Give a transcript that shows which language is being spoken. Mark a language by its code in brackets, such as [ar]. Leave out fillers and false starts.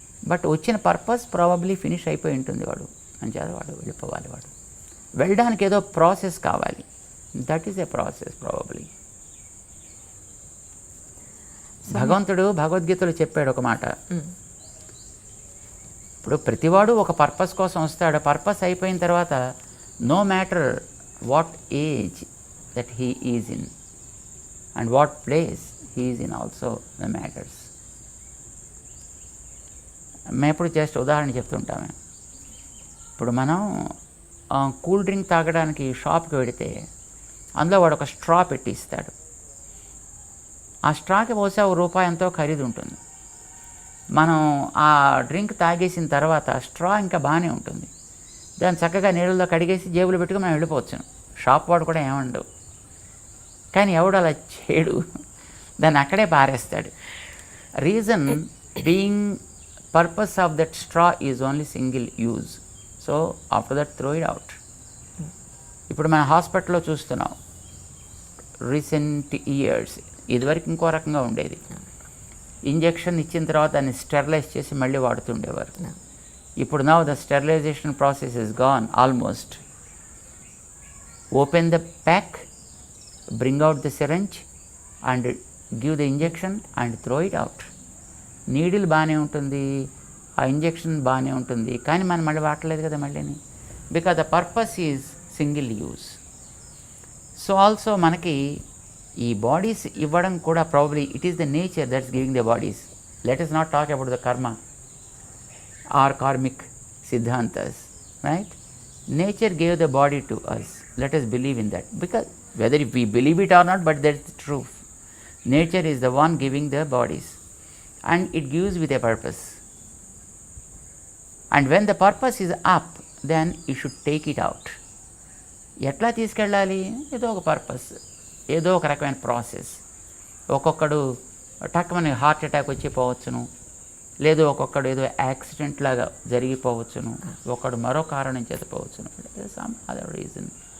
[te] But వచ్చిన purpose probably finish అయిపోయి ఉంటుంది. వాడు అంచేత వాడు వెళ్ళిపోవాలి. వాడు వెళ్ళడానికి ఏదో ప్రాసెస్ కావాలి. [en] That is a process probably. [te] భగవంతుడు భగవద్గీతలో చెప్పాడు ఒక మాట. ఇప్పుడు ప్రతివాడు ఒక పర్పస్ కోసం వస్తాడు. పర్పస్ అయిపోయిన తర్వాత [en] no matter what age that he is in and what place he is in also the matters. [te] మేము ఇప్పుడు జస్ట్ ఉదాహరణ చెప్తుంటాము. ఇప్పుడు మనం కూల్ డ్రింక్ తాగడానికి షాప్కి వెడితే అందులో వాడు ఒక స్ట్రా పెట్టి ఇస్తాడు. ఆ స్ట్రాకి బహుశా ₹1 ఎంతో ఖరీదు ఉంటుంది. మనం ఆ డ్రింక్ తాగేసిన తర్వాత స్ట్రా ఇంకా బాగానే ఉంటుంది. దాన్ని చక్కగా నీళ్ళలో కడిగేసి జేబులో పెట్టుకుని మనం వెళ్ళిపోవచ్చు. షాప్ వాడు కూడా ఏమండవు. కానీ ఎవడు అలా చేయడు, దాన్ని అక్కడే పారేస్తాడు. [en] Reason being purpose of that straw is only single use. So after that throw it out. [te] ఇప్పుడు మన హాస్పిటల్లో చూస్తున్నాం [en] Recent years. [te] ఇదివరకు ఇంకో రకంగా ఉండేది. ఇంజెక్షన్ ఇచ్చిన తర్వాత దాన్ని స్టెరిలైజ్ చేసి మళ్ళీ వాడుతుండేవారు. [en] ఇప్పుడు now the sterilization process is gone almost. Open the pack, bring out the syringe and give the injection and throw it out. [te] Needle బాగానే ఉంటుంది, ఆ ఇంజెక్షన్ బాగానే ఉంటుంది, కానీ మనం మళ్ళీ వాడలేదు కదా మళ్ళీని. [en] Because the purpose is single use. So also [te] మనకి ఈ బాడీస్ ఇవ్వడం కూడా [en] Probably it is the nature that's giving the bodies. Let us not talk about the karma or karmic siddhantas, right? Nature gave the body to us. Let us believe in that, because whether if we believe it or not, but that's the truth. Nature is the one giving the bodies and it gives with a purpose. And when the purpose is up, then you should take it out. [te] ఎట్లా తీసుకెళ్ళాలి? ఏదో ఒక purpose, ఏదో ఒక రకమైన process. ఒక్కొక్కడు టక్కుమని heart attack వచ్చి పోవచ్చును, లేదు ఒక్కొక్కడు ఏదో యాక్సిడెంట్ లాగా జరిగిపోవచ్చును, ఒకడు మరో కారణం చేత పోవచ్చును, [en] Some other reason.